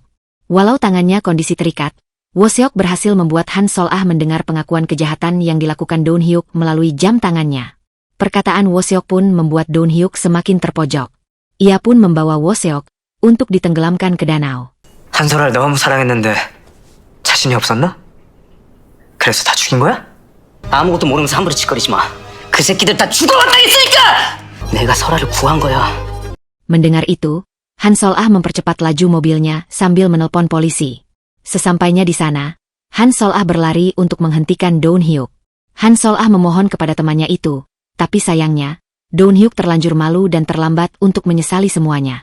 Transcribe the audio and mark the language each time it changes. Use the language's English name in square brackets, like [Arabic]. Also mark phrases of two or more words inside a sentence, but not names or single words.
[Indonesian] Walau tangannya kondisi terikat, Woseok berhasil membuat Han Sol-ah mendengar pengakuan kejahatan yang dilakukan Doon Hyuk melalui jam tangannya. Perkataan Woseok pun membuat Doon Hyuk semakin terpojok. Ia pun membawa Woseok untuk ditenggelamkan ke danau. [Korean] 한솔아를 너무 사랑했는데 자신이 없었나? 그래서 다 죽인 거야? 아무것도 모르면서 함부로 짓거리지 마. 그 새끼들 다 죽어갔다 했으니까! 내가 설아를 구한 거야. [Indonesian] Mendengar itu, Han Sol-ah mempercepat laju mobilnya sambil menelpon polisi. Sesampainya di sana, Han Sol-ah berlari untuk menghentikan Doon Hyuk. Han Sol-ah memohon kepada temannya itu, tapi sayangnya, Doon Hyuk terlanjur malu dan terlambat untuk menyesali semuanya.